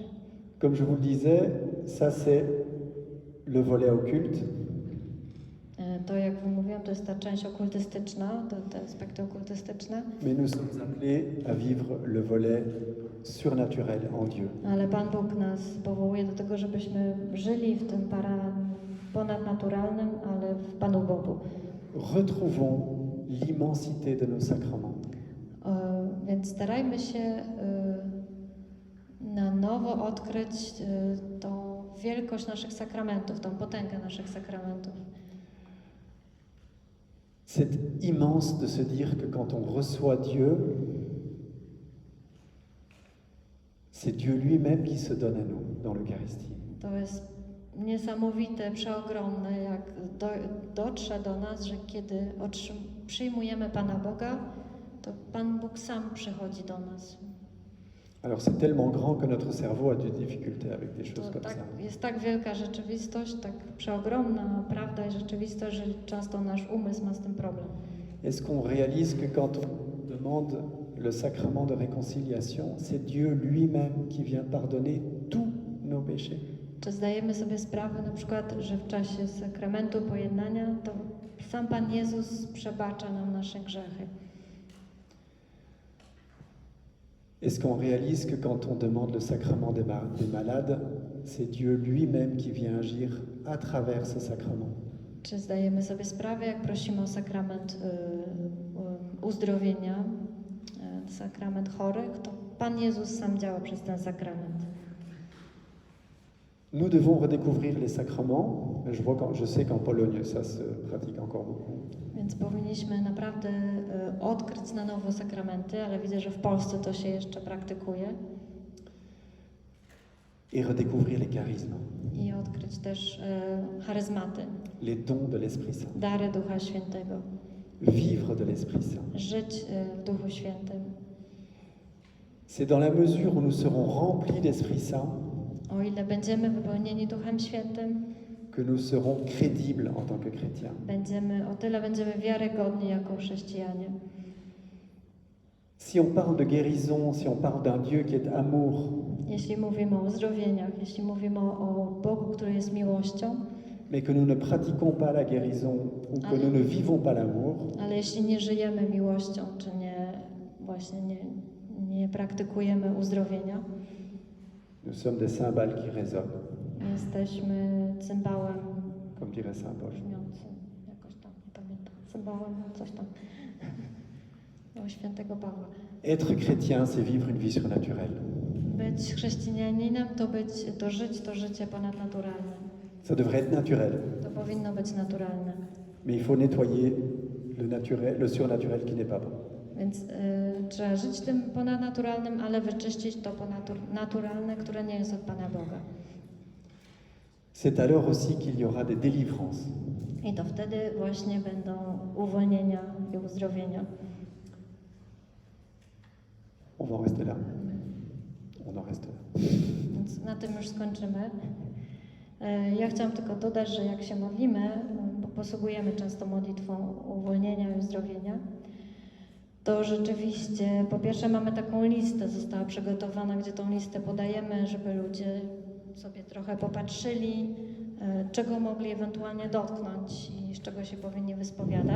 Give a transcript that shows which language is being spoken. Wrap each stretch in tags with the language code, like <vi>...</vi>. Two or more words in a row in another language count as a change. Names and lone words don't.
<fr>Comme je vous le disais, ça c'est le volet occulte.</fr> <pl>To, jak wam mówiłam, to jest ta część okultystyczna, te aspekty okultystyczne.</pl> <fr>Mais nous sommes appelés à vivre le volet surnaturel en Dieu.</fr> <pl>Ale Pan Bóg nas powołuje do tego, żebyśmy żyli w tym ponadnaturalnym, ale w Panu Bogu.</pl> <fr>Retrouvons l'immensité de nos sacrements.</fr> <pl>Więc starajmy się na nowo odkryć tą wielkość naszych sakramentów, tą potęgę naszych sakramentów.</pl> <fr>C'est immense de se dire que quand on reçoit Dieu, c'est Dieu lui-même qui se donne à nous dans l'Eucharistie.</fr> <pl>To jest niesamowite, przeogromne, jak dotrze do nas, że kiedy przyjmujemy Pana Boga, to Pan Bóg sam przychodzi do nas.</pl> <fr>Alors c'est tellement grand que notre cerveau a des difficultés avec des choses comme ça.</fr> <pl>Jest tak wielka rzeczywistość, tak przeogromna prawda i rzeczywistość, że często nasz umysł ma z tym problem.</pl> <fr>Est-ce qu'on réalise que quand on demande le sacrement de réconciliation, c'est Dieu lui-même qui vient pardonner tous nos péchés.</fr> <pl>Czy zdajemy sobie sprawę na przykład, że w czasie sakramentu pojednania to sam Pan Jezus przebacza nam nasze grzechy?</pl> <fr>Est-ce qu'on réalise que quand on demande le sacrement des malades, c'est Dieu lui-même qui vient agir à travers ce sacrement?</fr> <pl>Czy zdajemy sobie sprawę, jak prosimy o sakrament uzdrowienia, sakrament chorych, to Pan Jezus sam działa przez ten sakrament.</pl> <fr>Nous devons redécouvrir les sacrements. Je sais qu'en Pologne, ça se pratique encore beaucoup.</fr> <pl>Więc powinniśmy naprawdę odkryć na nowo sakramenty, ale widzę, że w Polsce to się jeszcze praktykuje.</pl> <fr>Et redécouvrir les charismes,</fr> <pl>I odkryć też charyzmaty,</pl> <fr>les dons de l'Esprit Saint.</fr> <pl>dary Ducha Świętego.</pl> <fr>Vivre de l'Esprit Saint.</fr> <pl>Żyć w Duchu Świętym.</pl> <fr>C'est dans la mesure où nous serons remplis d'Esprit Saint</fr> <pl>O ile będziemy wypełnieni Duchem Świętym,</pl> <fr>que nous serons crédibles en tant que chrétiens.</fr> <pl>o tyle będziemy wiarygodni jako chrześcijanie.</pl> <fr>Si on parle de guérison, si on parle d'un Dieu qui est amour,</fr> <pl>Jeśli mówimy o uzdrowieniach, jeśli mówimy o Bogu, który jest miłością,</pl> <fr>mais que nous ne pratiquons pas la guérison ou que nous ne vivons pas l'amour,</fr> <pl>ale jeśli nie żyjemy miłością, czy nie praktykujemy uzdrowienia,</pl> <fr>nous sommes des cymbales qui résonnent,</fr> <pl>jesteśmy cymbałem</pl> <fr>comme dirait Saint Paul.</fr> <pl>brzmiącym, jakoś tam, nie pamiętam, cymbałem, coś tam, o świętego Pawła.</pl> <fr>Être chrétien, c'est vivre une vie surnaturelle.</fr> <pl>Być chrześcijaninem to żyć to życie ponadnaturalne.</pl> <fr>Ça devrait être naturel,</fr> <pl>To powinno być naturalne.</pl> <fr>mais il faut nettoyer le surnaturel qui n'est pas bon.</fr> <pl>Więc trzeba żyć tym ponadnaturalnym, ale wyczyścić to ponadnaturalne, które nie jest od Pana Boga.</pl> <fr>C'est alors aussi qu'il y aura des délivrances.</fr> <pl>I to wtedy właśnie będą uwolnienia i uzdrowienia.</pl> <fr>On va en rester là. On en reste là.</fr> <pl>Więc na tym już skończymy. Ja chciałam tylko dodać, że jak się modlimy, bo posługujemy często modlitwą uwolnienia i uzdrowienia, to rzeczywiście po pierwsze mamy taką listę, została przygotowana, gdzie tą listę podajemy, żeby ludzie sobie trochę popatrzyli, czego mogli ewentualnie dotknąć i z czego się powinni wyspowiadać.</pl>